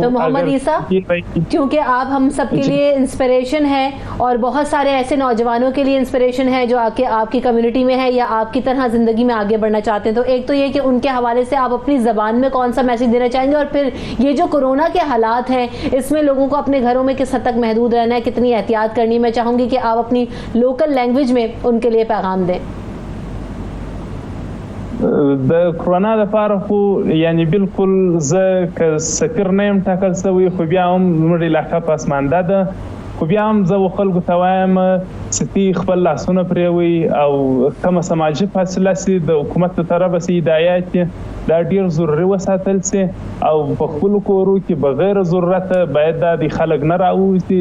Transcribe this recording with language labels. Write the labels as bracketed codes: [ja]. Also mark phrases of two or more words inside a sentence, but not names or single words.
[ur] تو محمد عیسیٰ, کیونکہ آپ ہم سب کے لیے انسپریشن ہے اور بہت سارے ایسے نوجوانوں کے لیے انسپریشن ہے جو آپ کی کمیونٹی میں ہے یا آپ کی طرح زندگی میں آگے بڑھنا چاہتے ہیں, تو ایک تو یہ کہ ان کے حوالے سے آپ اپنی زبان میں کون سا میسج دینا چاہیں گے, اور پھر یہ جو کورونا کے حالات ہیں اس میں لوگوں کو اپنے گھروں میں کس حد تک محدود رہنا ہے, کتنی احتیاط کرنی, میں چاہوں گی کہ آپ اپنی [en] local language [ur] میں ان کے لیے پیغام دیں. [ps] د کرونا لپاره خو یعنی بالکل زه که سفیر نه یم ټاکل شوی خو بیا هم زموږ علاقه پسمانده ده, خو بیا هم زه خلکو ته وایم چې خپل لاسونه پرېوئ او کومه سماجي فاصله سي د حکومت له طرفه سي هدایات دا ډېر ضروري وساتل سي او په خپلو کورو کې بغیر ضرورته باید دا د خلک نه راووځي.